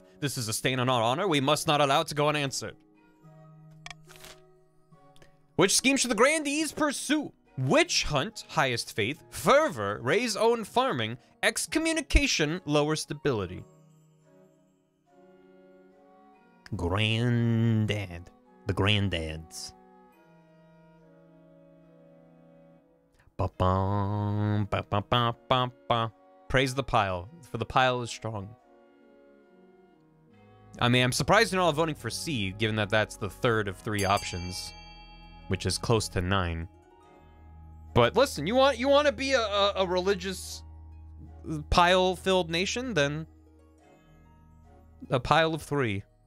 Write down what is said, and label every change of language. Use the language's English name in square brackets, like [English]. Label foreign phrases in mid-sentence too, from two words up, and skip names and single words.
[English] This is a stain on our honor. We must not allow it to go unanswered. Which scheme should the grandees pursue? Witch hunt, highest faith. Fervor, raise own farming. Excommunication, lower stability. Granddad. The granddads. Ba-bum, ba-ba-ba-ba-ba. Praise the pile, for the pile is strong. I mean, I'm surprised you're not all voting for C, given that that's the third of 3 options, which is close to 9. But listen, you want to be a religious pile-filled nation, then a pile of 3.